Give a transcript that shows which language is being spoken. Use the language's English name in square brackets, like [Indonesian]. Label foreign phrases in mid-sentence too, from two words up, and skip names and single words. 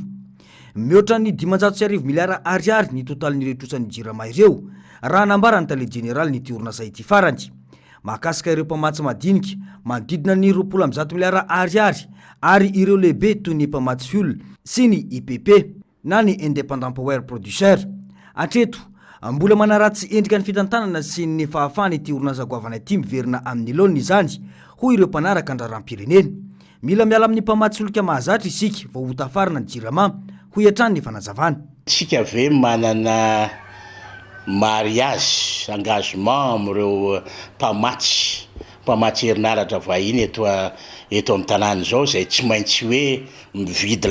[Malagasy] Mihoatra ny 500 miliara ariary ny totalin'ireo trosan'ny jirama ireo raha nambarany tale generaly ny orinasa ity farany. Mahakasika ireo mpamatsy madinika manodidina ny 20 miliara ariary ary ireo lehibe toy ny mpamatsy fuel sy ny IPP na ny [English] independent power producer. [Malagasy] Atreto mbola manaratsy endrika ny fitantanana sy ny fahafahany ity orinasa goavana ity miverina amin'ny laoniny izany hoy ireo mpanaraka andraram-pirenena. Mila miala amin'ny mpamatsy solika mahazatra isika vao ho tafarina ny jirama hoy hatrany ny fanazavana. Tsika ve manana mariage engagement amin'ireo mpamatsy herinaratra vahiny eto amin'ny tanàna zao zay tsy maintsy hoe mividy